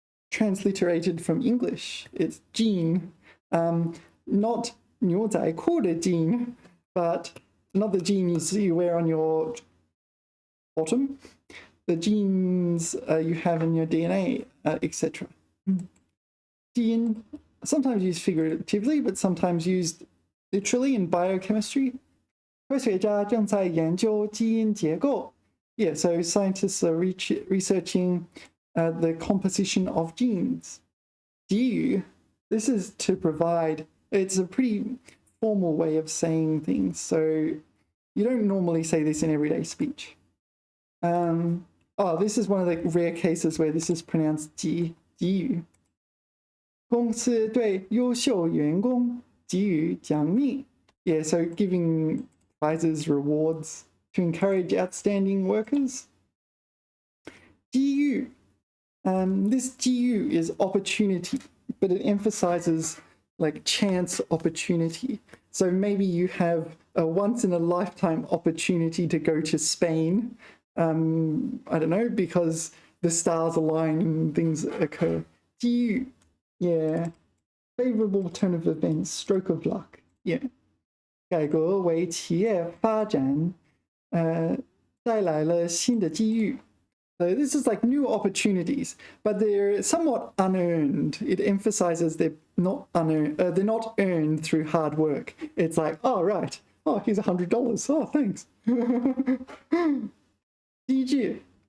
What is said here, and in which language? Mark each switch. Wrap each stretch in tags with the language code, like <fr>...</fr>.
<en>transliterated from English. It's jean, not 牛仔裤的 jean, but not the jeans you wear on your bottom, the genes you have in your DNA, etc. Gene, sometimes used figuratively, but sometimes used literally in biochemistry.</en> <zh>科学家正在研究基因结构.</zh> <en>Yeah, so scientists are researching the composition of genes. 给予, this is to provide. It's a pretty formal way of saying things, so you don't normally say this in everyday speech. This is one of the rare cases where this is pronounced 给予.</en> <zh>公司对优秀员工给予奖励.</zh> <en>Yeah, so giving prizes, rewards to encourage outstanding workers.</en> <zh>机遇.</zh> <en>This 机遇 is opportunity, but it emphasizes like chance opportunity. So maybe you have a once in a lifetime opportunity to go to Spain. I don't know, because the stars align and things occur.</en> <zh>机遇.Yeah.</zh> <en>Favorable turn of events, stroke of luck. Yeah.</en> <zh>改革为企业发展带来了新的机遇.</zh> <en>So this is like new opportunities, but they're somewhat unearned. It emphasizes they're not unearned. They're not earned through hard work. It's like, oh right, oh here's $100. Oh thanks.</en> <zh>机制.</zh>